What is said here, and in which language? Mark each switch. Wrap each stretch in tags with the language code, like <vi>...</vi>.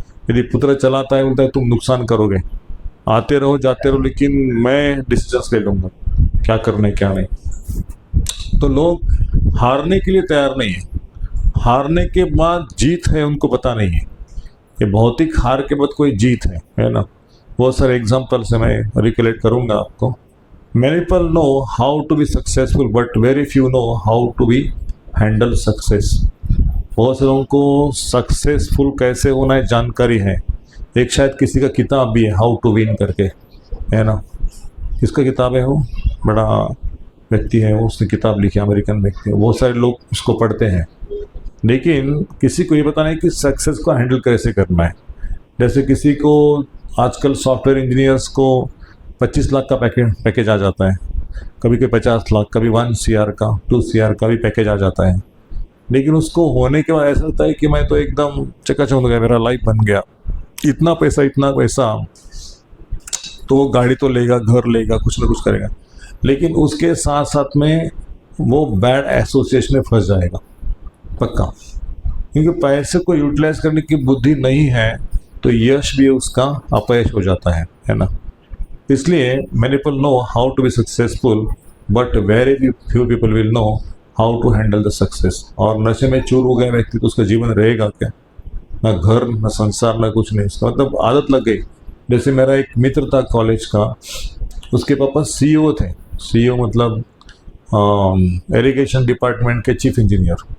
<hi>यदि पुत्र चलाता है, बोलता है तुम नुकसान करोगे, आते रहो जाते रहो, लेकिन मैं डिसीजंस ले लूँगा क्या करना है क्या नहीं। तो लोग हारने के लिए तैयार नहीं है, हारने के बाद जीत है उनको पता नहीं है। ये भौतिक हार के बाद कोई जीत है ना। बहुत सारे एग्जाम्पल से मैं रिकलेक्ट करूँगा आपको।</hi> <en>Many people know how to be successful, but very few know how to be handle success.</en> <hi>बहुत से लोगों को सक्सेसफुल कैसे होना है जानकारी है। एक शायद किसी का किताब भी है, हाउ टू विन करके, है ना। किसका किताब है? वो बड़ा व्यक्ति है, वो उसने किताब लिखी, अमेरिकन व्यक्ति है। बहुत सारे लोग उसको पढ़ते हैं, लेकिन किसी को ये पता नहीं कि सक्सेस को हैंडल कैसे करना है। जैसे किसी को आजकल सॉफ्टवेयर इंजीनियर्स को 25 लाख का पैकेज आ जाता है, कभी कोई 50 लाख, कभी 1 CR का, 2 CR का भी पैकेज आ जाता है। लेकिन उसको होने के बाद ऐसा होता है कि मैं तो एकदम चकाचौंध हो गया, मेरा लाइफ बन गया, इतना पैसा, तो वो गाड़ी तो लेगा, घर लेगा, कुछ ना कुछ करेगा, लेकिन उसके साथ साथ में वो बैड एसोसिएशन में फंस जाएगा पक्का। क्योंकि पैसे को यूटिलाइज करने की बुद्धि नहीं है तो यश भी उसका अपयश हो जाता है ना। इसलिए</hi> <en>many people know how to be successful, but very few people will know how to handle the success.</en> <hi>और नशे में चूर हो गया व्यक्ति तो उसका जीवन रहेगा क्या? ना घर, ना संसार, ना कुछ नहीं। उसका मतलब आदत लग गई। जैसे मेरा एक मित्र था कॉलेज का, उसके पापा CEO थे। CEO मतलब इरिगेशन डिपार्टमेंट के चीफ इंजीनियर।</hi>